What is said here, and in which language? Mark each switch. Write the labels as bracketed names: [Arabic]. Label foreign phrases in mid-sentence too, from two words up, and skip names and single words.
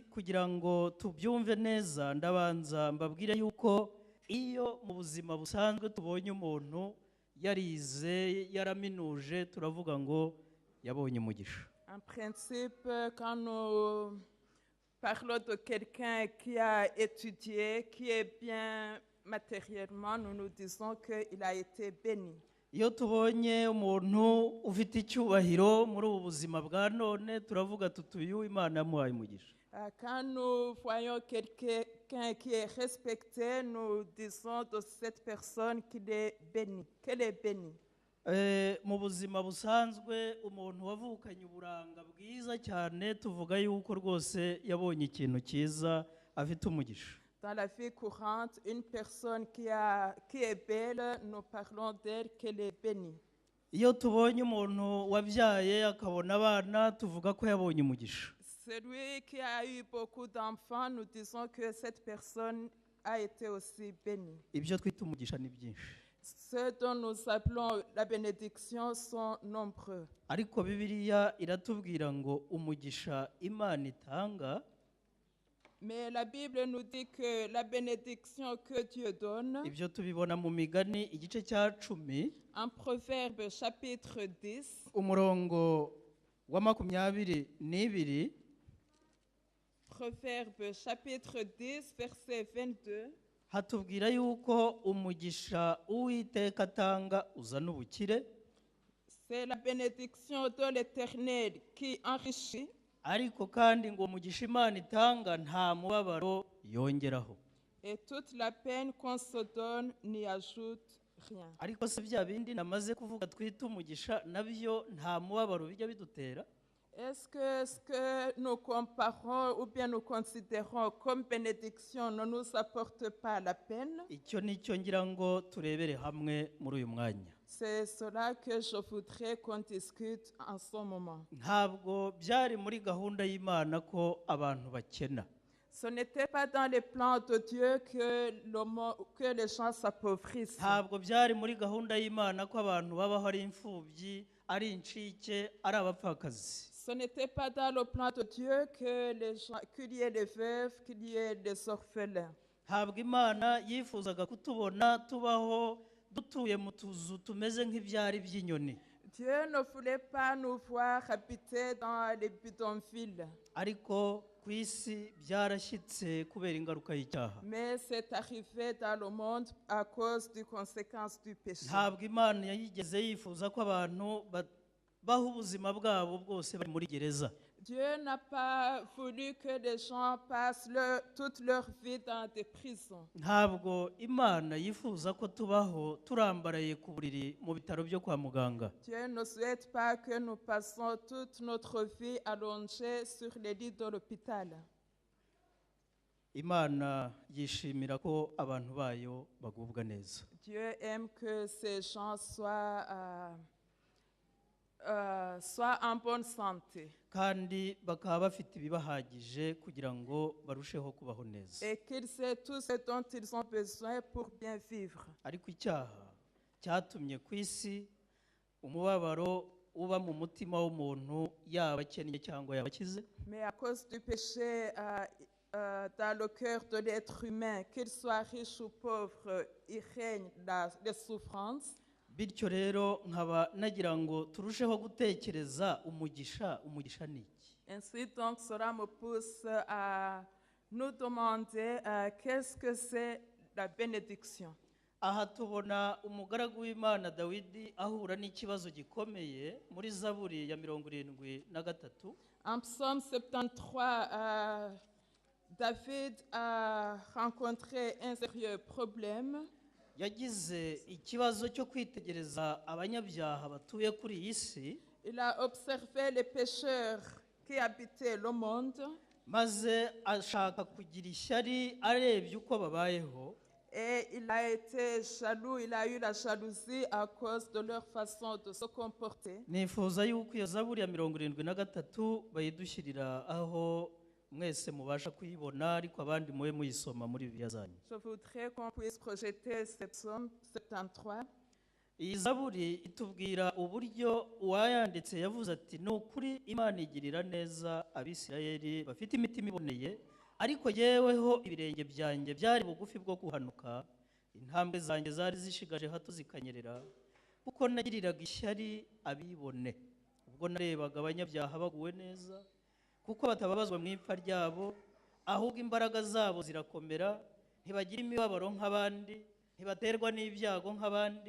[Kinyarwanda] Kugira ngo tubyumve neza ndabanza mbabwire yuko iyo mu buzima busanzwe tubonye umuntu yarize yaraminuje turavuga ngo yabonye umugisha. [French] En principe, quand nous parlons de quelqu'un qui a étudié, qui est bien matériellement, nous nous disons qu'il a été béni. [Kinyarwanda] Iyo tubonye umuntu ufite icyubahiro muri ubu buzima bwa none turavuga tutuyu Imana yamuhaye umugisha. [French] Quand nous voyons quelqu'un qui est respecté, nous disons de cette personne qu'elle est bénie. [Kinyarwanda] Mu buzima busanzwe umuntu wavukanye uburanga bwiza cyane tuvuga yuko rwose yabonye ikintu cyiza afite umugisha. [French] Dans la vie courante, une personne qui est belle, nous parlons d'elle qu'elle est bénie. [Kinyarwanda] Iyo tubonye umuntu wabyaye akabona abana tuvuga ko yabonye umugisha. [French] Celui qui a eu beaucoup d'enfants, nous disons que cette personne a été aussi bénie. [Kinyarwanda] Ibyo twita umugisha ni byinshi. [French] Ceux dont nous appelons la bénédiction sont nombreux. [Kinyarwanda] Ariko Bibiliya iratubwira ngo umugisha Imana itanga, [French] Mais la Bible nous dit que la bénédiction que Dieu donne, [Kinyarwanda] ibyo tubibona mu Migani igice cya 10 [French] en Proverbe chapitre 10, [Kinyarwanda] umurongo wa 22. [French] Proverbe chapitre 10, verset 22, [Kinyarwanda] hatubwira yuko umugisha Uwiteka atanga uzana ubukire, [French] c'est la bénédiction de l'Éternel qui enrichit, [Kinyarwanda] ariko kandi ngo umugisha Imana itanga nta mubabaro yongeraho. [French] et toute la peine qu'on se donne n'y ajoute rien. [Kinyarwanda] Ariko se bya bindi namaze kuvuga twita umugisha nabyo nta mubabaro bijya bidutera? [French] Est-ce que ce que nous comparons ou bien nous considérons comme bénédiction ne nous apporte pas la peine? [Kinyarwanda] Icyo nicyo ngira ngo turebere hamwe muri uyu mwanya. [French] C'est cela que je voudrais qu'on discute en ce moment. [Kinyarwanda] Ntabwo byari muri gahunda y'Imana ko abantu bakena. [French] Ce n'était pas dans les plans de Dieu que les gens s'appauvrissent. [Kinyarwanda] Ntabwo byari muri gahunda y'Imana ko abantu babaho ari imfubyi, ari incike, ari abapfakazi. [French] Ce n'était pas dans le plan de Dieu que qu'il y ait des veuves, qu'il y ait des orphelins. [Kinyarwanda] ntabwo imana yifuzaga kutubona tubaho dutuye mu tuzu tumeze nk'ibyari by'inyoni. [French] Dieu ne voulait pas nous voir habiter dans les bidonvilles. [Kinyarwanda] ariko ku isi byarashyitse kubera ingaruka y'icyaha. [French] Mais c'est arrivé dans le monde à cause des conséquences du péché. [Kinyarwanda] ntabwo imana yayigeze yifuza ko abantu baha ubuzima bwabo bwose bari muri gereza. [French] Dieu n'a pas voulu que les gens passent toute leur vie dans des prisons. [Kinyarwanda] ntabwo imana yifuza ko tubaho turambaraye ku buriri mu bitaro byo kwa muganga. [French] Dieu ne souhaite pas que nous passons toute notre vie allongés sur les lits de l'hôpital. [Kinyarwanda] imana yishimira ko abantu bayo bagubwa neza. [French] Dieu aime que ces gens soient en bonne santé. [Kinyarwanda] kandi bakaba bafite ibibahagije kugira ngo barusheho kubaho neza. [French] Et qu'ils aient tout ce dont ils ont besoin pour bien vivre. [Kinyarwanda] ariko icyaha cyatumye ku isi umubabaro uba mu mutima w'umuntu, yaba akennye cyangwa yaba akize. [French] Mais à cause du péché dans le cœur de l'être humain, qu'il soit riche ou pauvre, il règne les souffrances. [Kinyarwanda] bityo rero nkaba nagira ngo turusheho gutekereza umugisha ni iki. [French] Ainsi donc cela me pousse à nous demander qu'est-ce que c'est la bénédiction. [Kinyarwanda] aha tubona umugaragu w'Imana Dawidi ahura n'ikibazo gikomeye muri Zaburi ya 73. [French] En Psaume 73, David a rencontré un sérieux problème. [Kinyarwanda] yagize ikibazo cyo kwitegereza abanyabyaha batuye kuri iyi si. [French] Il a observé les pécheurs qui habitaient le monde. [Kinyarwanda] maze ashaka kugira ishyari arebye uko babayeho. [French] Et il a été jaloux, il a eu la jalousie à cause de leur façon de se comporter. [Kinyarwanda] nifuza yuko iyo Zaburi ya 73 bayidushyirira aho mwese mubasha kuyibona, ariko abandi mube muyisoma muri Bibiliya zanyu. [French] Je voudrais qu'on puisse projeter ce psaume 73. [Kinyarwanda] iyi Zaburi itubwira uburyo uwayanditse yavuze ati ni ukuri Imana igirira neza Abisirayeli bafite imitima iboneye, ariko yeweho ibirenge byanjye byari bugufi bwo kuhanuka, intambwe zanjye zari zishigaje hato zikanyerera, kuko nagiriraga ishyari abibone ubwo narebaga abanyabyaha baguwe neza, kuko batababazwa mu ipfa ryabo, ahubwo imbaraga zabo zirakomera, ntibagira imibabaro nk'abandi, ntibaterwa n'ibyago nk'abandi.